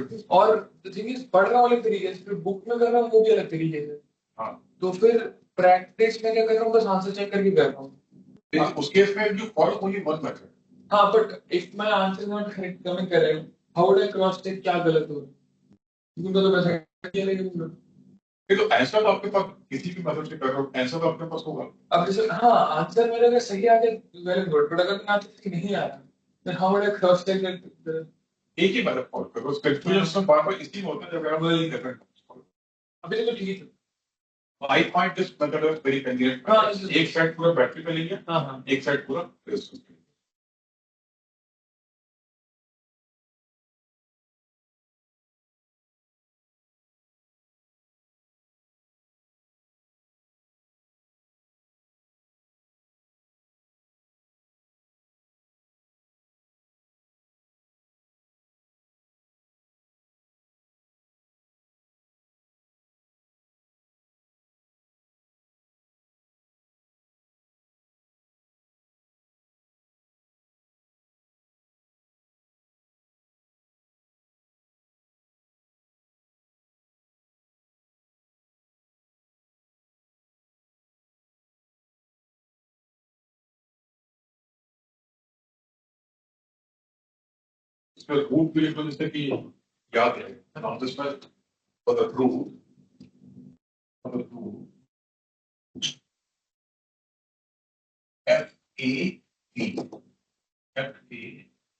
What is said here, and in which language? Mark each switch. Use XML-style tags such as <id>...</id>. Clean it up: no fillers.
<hi>और</hi> <en>the thing is</en> <hi>पढ़ रहा हूँ अलग तरीके से, फिर बुक में कर रहा हूँ वो भी अलग तरीके से. हाँ. तो फिर प्रैक्टिस में क्या कर रहा हूँ बस आंसर चेक करके कर रहा हूँ. उस केस में</hi> <en>you follow only one method. हाँ, but if my answer is not correct coming</en> <hi>कर रहे हूँ,</hi> <en>how would I cross check</en> <hi>क्या गलत हो रहा है? क्योंकि तो वैसा किया नहीं. तो आंसर तो आपके पास किसी भी मेथड से कर रहा हूँ आंसर तो आपके पास होगा. अब जैसे हाँ आंसर मेरा अगर सही आ गया वेरी गुड, बट अगर आंसर सही नहीं आ रहा</hi> <en>then how would I cross check that?</en> <hi>एक ही मेथड फॉलो करो. कंफ्यूजन सब बार-बार इसी में होता है जब आप वही डिफरेंट. अभी तो ठीक है.</hi> <en>I find this method is very convenient.</en> <hi>हाँ, एक साइड पूरा बैटरी पे लेंगे. हाँ. एक साइड पूरा रेजिस्टेंस पे. इसमें रूट भी तो जैसे कि याद है.</hi> <en>Now this was for the root. For the root. F-A-D. F-A-D.</en>